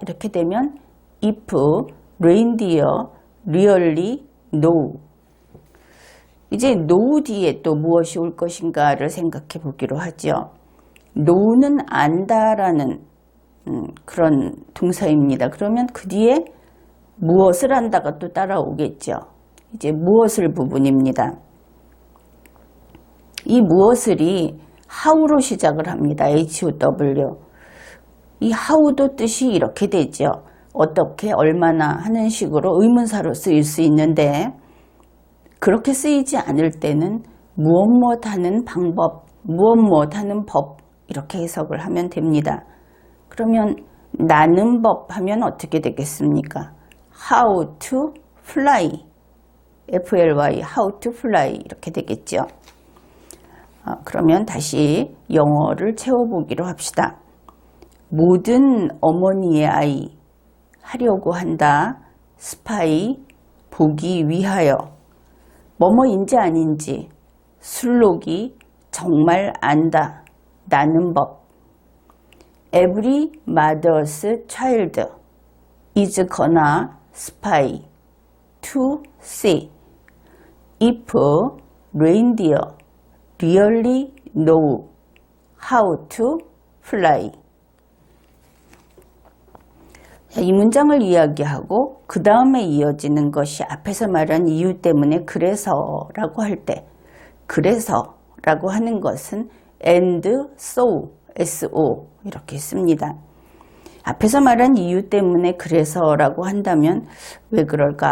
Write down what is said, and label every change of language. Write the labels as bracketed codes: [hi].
[ko] 이렇게 되면 [en] if reindeer really know. [ko] 이제 know 뒤에 또 무엇이 올 것인가를 생각해 보기로 하죠. know는 안다라는 그런 동사입니다. 그러면 그 뒤에 무엇을 안다가 또 따라오겠죠. 이제 무엇을 부분입니다. 이 무엇을이 how로 시작을 합니다. [en] HOW. [ko] 이 how도 뜻이 이렇게 되죠. 어떻게, 얼마나 하는 식으로 의문사로 쓰일 수 있는데 그렇게 쓰이지 않을 때는 무엇 하는 방법, 무엇 하는 법 이렇게 해석을 하면 됩니다. 그러면 나는 법 하면 어떻게 되겠습니까? [en] How to fly, F-L-Y, how to fly [ko] 이렇게 되겠죠. 그러면 다시 영어를 채워보기로 합시다. 모든 어머니의 아이 하려고 한다. 스파이 보기 위하여. 뭐뭐인지 아닌지 술록이 정말 안다. 나는 법. [en] Every mother's child is gonna spy to see if reindeer really know how to fly. [ko] 이 문장을 이야기하고 그 다음에 이어지는 것이 앞에서 말한 이유 때문에 그래서라고 할 때 그래서라고 하는 것은 and so, so 이렇게 씁니다. 앞에서 말한 이유 때문에 그래서라고 한다면 왜 그럴까?